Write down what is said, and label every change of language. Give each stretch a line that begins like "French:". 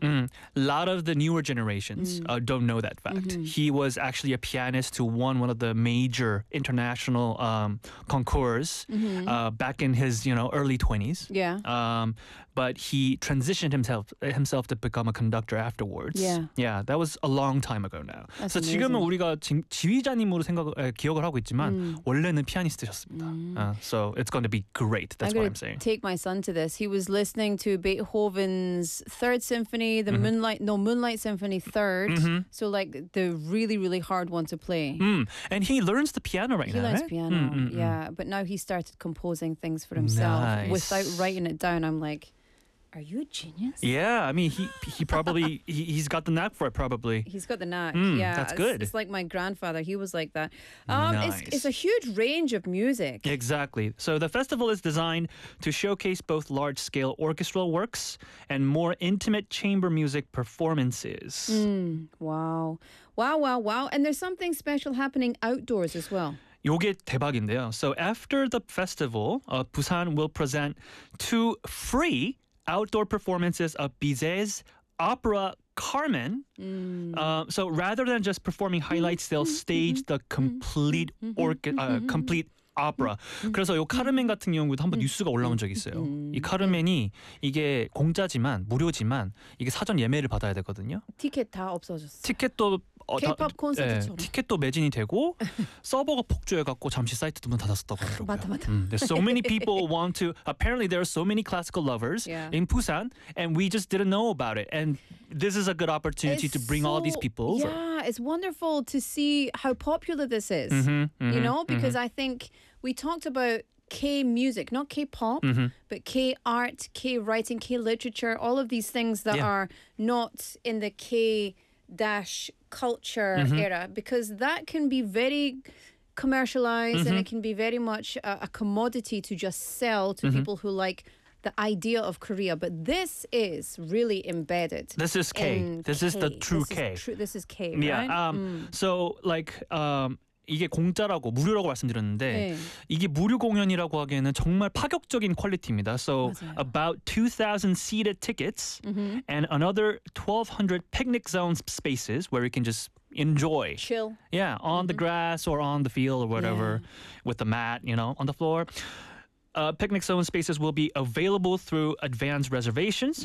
English: A lot of the newer generations don't know that fact. He was actually a pianist who won one of the major international concours back in his, you know, early 20s. But he transitioned himself to become a conductor afterwards. Yeah, that was a long time ago now. That's so amazing.
Korean: 지금은 우리가 지휘자님으로 기억을 하고 있지만 원래는 피아니스트셨습니다.
English: So it's going to be great. That's what I'm saying. Take my son to this. He was listening to Beethoven's Third Symphony, the Moonlight Symphony Third. So like the really, really hard one to play. And he learns the piano He learns piano, yeah. But now he started composing things for himself without writing it down. I'm like, are you a genius? Yeah, I mean, he's got the knack for it, probably. He's got the knack, yeah. That's good. It's like my grandfather, he was like that. Nice. It's a huge range of music. Exactly. So the festival is designed to showcase both large-scale orchestral works and more intimate chamber music performances. Wow. And there's something special happening outdoors as well.
Korean: 요게 대박인데요.
English: So after the festival, Busan will present two free outdoor performances of Bizet's opera Carmen. So rather than just performing highlights, they'll stage the complete complete opera.
Korean: 그래서 요 카르멘 같은 경우도 한번 뉴스가 올라온 적이 있어요. 이 카르멘이 이게 공짜지만 무료지만 이게 사전 예매를 받아야 되거든요. 티켓 다 없어졌어요. 티켓도 K-pop 콘서트처럼 예, 티켓도 매진이 되고 서버가 폭주해갖고 잠시 사이트 두 번 닫았었다고 하더라고요. 맞다.
English: There's so many people want to. Apparently, there are so many classical lovers in Busan, and we just didn't know about it. And this is a good opportunity to bring all these people. Yeah, it's wonderful to see how popular this is. You know, because I think we talked about K music, not K pop, but K art, K writing, K literature, all of these things that are not in the K dash culture era, because that can be very commercialized and it can be very much a commodity to just sell to people who like the idea of Korea. But this is really embedded. This is K. This is the true K. This is K, right?
Korean: So like 이게 공짜라고 무료라고 말씀드렸는데 이게 무료 공연이라고 하기에는 정말 파격적인 퀄리티입니다. So 맞아요.
English: about 2,000 seated tickets and another 1,200 picnic zone spaces where you can just enjoy. Chill. Yeah, on the grass or on the field or whatever with the mat, you know, on the floor. Picnic zone spaces will be available through advanced reservations.